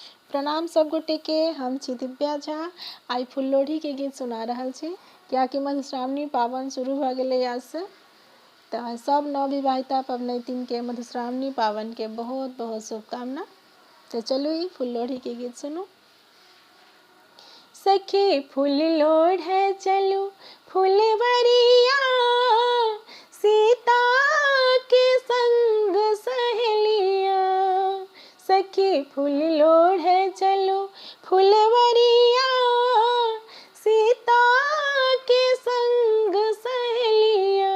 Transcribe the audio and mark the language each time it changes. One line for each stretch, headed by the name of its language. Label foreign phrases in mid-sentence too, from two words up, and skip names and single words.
Maithili: प्रणाम सब गोटे के। हम छी दिव्या झा। आई फुल्लोढ़ी के गीत सुना रहल छी क्या कि मधुश्रावणी पावन शुरू भ गेलै आज से। तो सब नवविवाहिता पबनैतिन के मधुश्रावणी पावन के बहुत बहुत शुभकामना। तो चलू ई फुल्लोढ़ी के गीत सुनू। सखी फूल लोढ़े चलू फुलवरिया, सीता के संग सहेलिया। सखी फूल लोढ़े चलू फुलवरिया, सीता के संग सहेलिया।